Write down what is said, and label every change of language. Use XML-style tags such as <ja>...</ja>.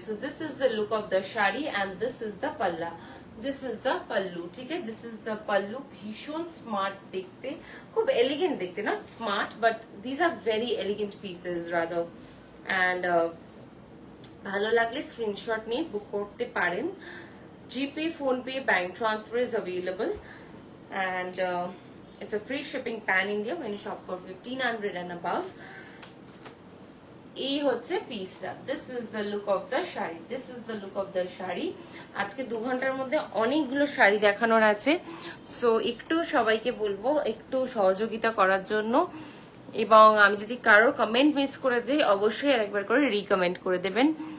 <en>So this is the look of the sari and this is the palla, this is the pallu.</en> <bn>ঠিক আছে,</bn> <en>This is the pallu.</en> <bn>ভীষণ smart দেখতে, খুব এলিগেন্ট দেখতে, না smart,</bn> <en>But these are very elegant pieces rather.</en> <bn>And ভালো লাগলে স্ক্রিনশট নিয়ে বুক করতে পারেন।</bn> <en>GPay, PhonePe, bank transfer is available and it's a free shipping pan India when you shop for 1500 and above.</en> <bn>এই হচ্ছে পিসটা,</bn> <en>This is the look of the sari, this is the look of the sari.</en> <bn>আজকে 2 ঘন্টার মধ্যে অনেকগুলো শাড়ি দেখানোর আছে, সো একটু সবাইকে বলবো একটু সহযোগিতা করার জন্য। এবং আমি যদি কারোর কমেন্ট মিস করে যাই অবশ্যই আরেকবার করে রিকমেন্ট করে দেবেন।</bn>